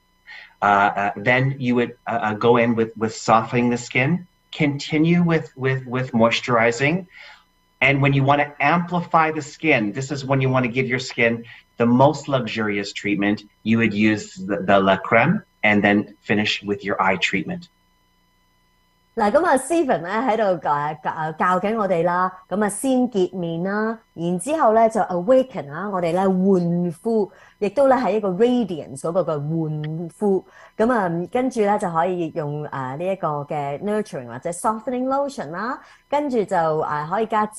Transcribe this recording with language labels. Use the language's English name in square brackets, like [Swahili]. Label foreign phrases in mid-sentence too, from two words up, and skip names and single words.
[English] Then you would go in with softening the skin, continue with moisturizing. And when you want to amplify the skin, this is when you want to give your skin the most luxurious treatment, you would use the La Creme and then finish with your eye treatment. [Cantonese] 嗱，咁啊 Stephen 咧喺度教緊我哋啦，咁啊先潔面啦，然之後咧就 awaken 啊，我哋咧換膚，亦都咧係一個 radiance 嗰個嘅換膚，咁啊跟住咧就可以用呢一個嘅 nurturing 或者 [English] softening lotion [Cantonese] 啦，跟住就可以加